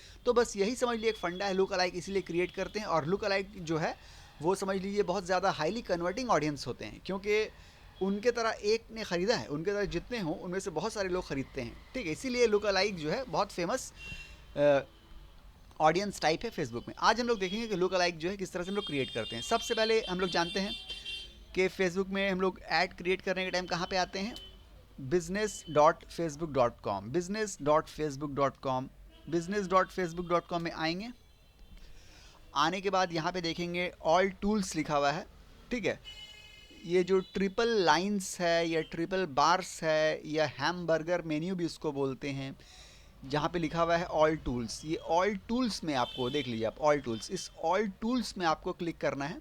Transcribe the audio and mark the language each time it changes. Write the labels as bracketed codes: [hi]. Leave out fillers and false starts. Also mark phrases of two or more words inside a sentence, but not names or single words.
[hi] तो बस यही समझ लीजिए एक फंडा है, [en] look alike [hi] इसीलिए क्रिएट करते हैं। और [en] look alike [hi] जो है वो समझ लीजिए बहुत ज़्यादा [en] highly converting audience [hi] होते हैं, क्योंकि उनके तरह एक ने ख़रीदा है, उनके तरह जितने हों उनमें से बहुत सारे लोग ख़रीदते हैं, ठीक है। इसीलिए [en] look alike [hi] जो है बहुत [en] famous audience type [hi] है फेसबुक में। आज हम लोग देखेंगे कि [en] look alike [hi] जो है किस तरह से हम लोग क्रिएट करते हैं। सबसे पहले हम लोग जानते हैं कि फेसबुक में हम लोग [en] ad create [hi] करने के टाइम कहाँ पे आते हैं? business.facebook.com, business.facebook.com, business.facebook.com में आएंगे। आने के बाद यहाँ पे देखेंगे [en] all tools [hi] लिखा हुआ है, ठीक है। ये जो [en] triple lines [hi] है या [en] triple bars [hi] है या [en] hamburger menu [hi] भी इसको बोलते हैं, जहाँ पे लिखा हुआ है [en] all tools, [hi] ये [en] all tools [hi] में आपको देख लीजिए आप [en] all tools, [hi] इस [en] all tools [hi] में आपको क्लिक करना है।